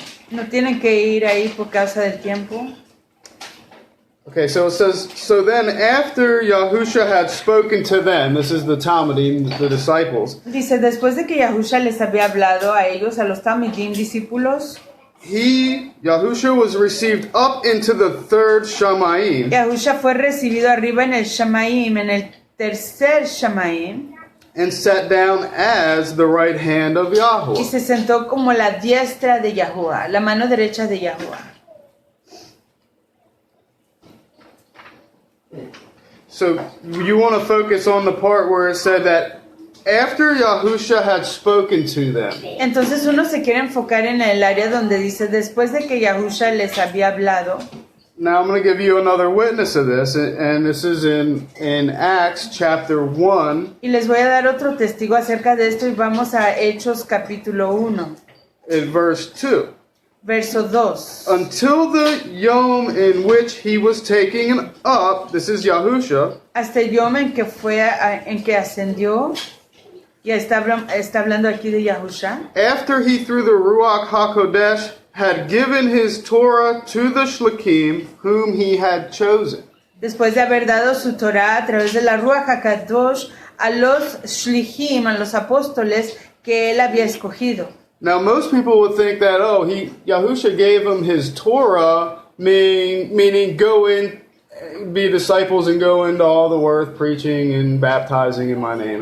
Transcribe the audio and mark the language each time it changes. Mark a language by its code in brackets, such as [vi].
[es] No tienen que ir ahí por causa del tiempo. [en] Okay, so it says, so then after Yahusha had spoken to them, this is the Talmudim, the disciples, [es] Dice, después de que Yahusha les había hablado a ellos, a los Talmidim discípulos, [en] Yahusha was received up into the third Shamayim, [es] Yahusha fue recibido arriba en el Shamaim, en el tercer Shamaim, [en] and sat down as the right hand of [es] y [en] Yahweh. [es] se sentó como la diestra de Yahuwah, la mano derecha de Yahuwah. [en] So you want to focus on the part where it said that after Yahusha had spoken to them. [es] Entonces uno se quiere enfocar en el área donde dice, después de que Yahusha les había hablado, [en] Now I'm going to give you another witness of this, and this is in Acts chapter 1. [es] Y les voy a dar otro testigo acerca de esto y vamos a Hechos capítulo 1, [en] In verse 2. [es] verso 2. [en] Until the yom in which he was taken up, this is Yahusha, [es] Hasta el yom en que en que ascendió, ya está hablando aquí de Yahusha. [en] after he through the Ruach HaKodesh had given his Torah to the Shlichim whom he had chosen. [es] Después de haber dado su Torah a través de la Ruach HaKadosh a los Shlichim, a los apóstoles que él había escogido. [en] Now most people would think that, Yahusha gave him his Torah, meaning go in, be disciples and go into all the earth preaching and baptizing in my name.